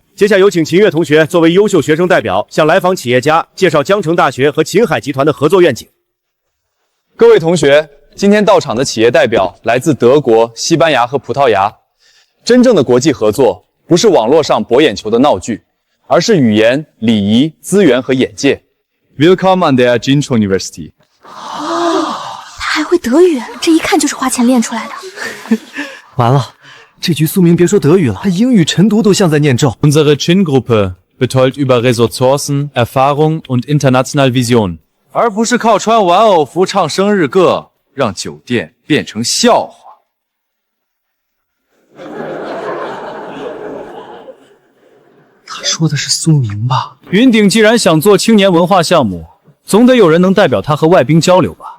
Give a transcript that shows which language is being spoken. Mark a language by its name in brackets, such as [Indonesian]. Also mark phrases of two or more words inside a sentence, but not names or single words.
[Chinese] 接下有請秦月同學作為優秀學生代表，向來訪企業家介紹江城大學和秦海集團的合作願景。各位同學，今天到場的企業代表來自德國、西班牙和葡萄牙。真正的國際合作不是網絡上博眼球的鬧劇，而是語言、禮儀、資源和眼界。 [German] Willkommen an der Jincho University。 [Chinese] 他還會德語，這一看就是花錢練出來的。完了，這局蘇明別說德語了，他英語晨讀都像在念咒。 [German] Unsere Chin-Gruppe betont über Ressourcen, Erfahrung und internationale Vision， [Chinese] 而不是靠穿玩偶服唱生日歌，讓酒店變成笑話。他說的是蘇明吧？雲頂既然想做青年文化項目，總得有人能代表他和外賓交流吧？